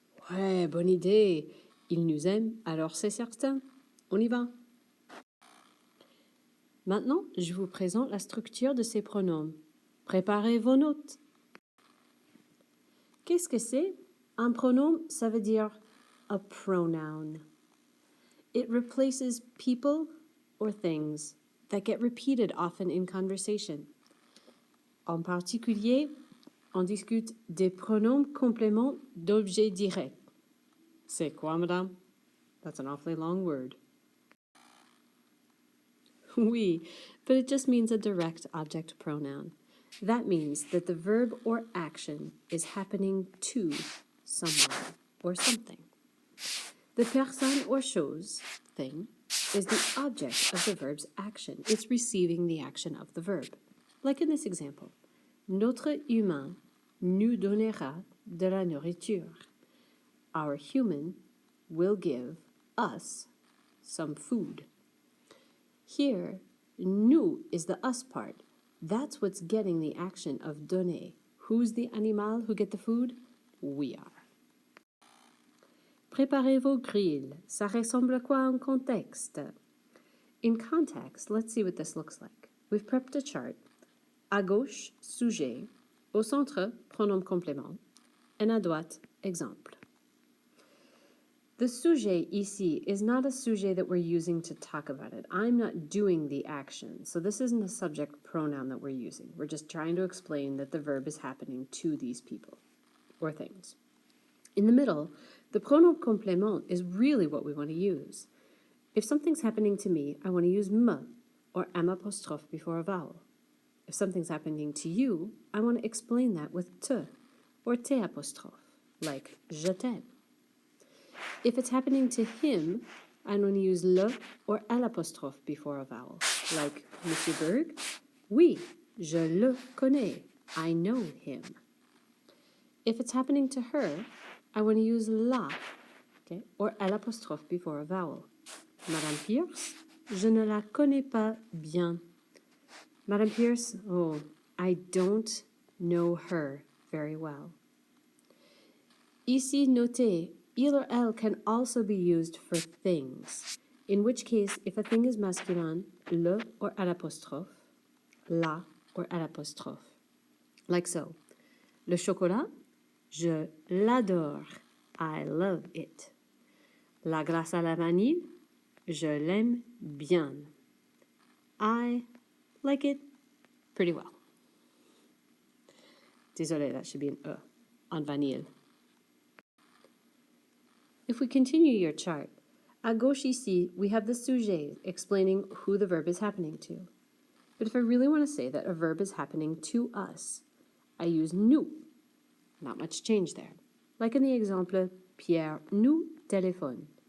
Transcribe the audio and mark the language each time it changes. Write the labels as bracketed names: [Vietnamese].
[French] Ouais, bonne idée. Il nous aime, alors c'est certain. On y va. Maintenant, je vous présente la structure de ces pronoms. Préparez vos notes. Qu'est-ce que c'est? Un pronom, ça veut dire [English] a pronoun. It replaces people or things that get repeated often in conversation. [French] En particulier, on discute des pronoms compléments d'objets directs. C'est quoi, madame? [English] That's an awfully long word. Oui, but it just means a direct object pronoun. That means that the verb or action is happening to someone or something. The personne or chose, thing, is the object of the verb's action. It's receiving the action of the verb. Like in this example, [French] notre humain nous donnera de la nourriture. [English] Our human will give us some food. Here, nous is the us part. That's what's getting the action of donner. Who's the animal who get the food? We are. [French] Préparez vos grilles. Ça ressemble à quoi en contexte? [English] In context, let's see what this looks like. We've prepped a chart. [French] À gauche, sujet. Au centre, pronom complément. Et à droite, exemple. [English] The sujet ici is not a sujet that we're using to talk about it. I'm not doing the action, so this isn't a subject pronoun that we're using. We're just trying to explain that the verb is happening to these people or things. In the middle, the pronom complément is really what we want to use. If something's happening to me, I want to use me or m apostrophe before a vowel. If something's happening to you, I want to explain that with te or t apostrophe, like je t'aime. If it's happening to him, I'm going to use le or l apostrophe before a vowel, like Monsieur Berg. [French] Oui, je le connais. [English] I know him. If it's happening to her, I want to use la, okay, or l apostrophe before a vowel. [French] Madame Pierce, je ne la connais pas bien. [English] Madame Pierce, oh, I don't know her very well. Ici, notez, il or elle can also be used for things, in which case, if a thing is masculine, le or à l'apostrophe, la or à l'apostrophe. Like so. [French] Le chocolat, je l'adore. [English] I love it. [French] La glace à la vanille, je l'aime bien. [English] I like it pretty well. Désolé, that should be an E on vanille. If we continue your chart, à gauche ici, we have the sujet explaining who the verb is happening to. But if I really want to say that a verb is happening to us, I use nous. Not much change there. Like in the example, [French] Pierre nous téléphone.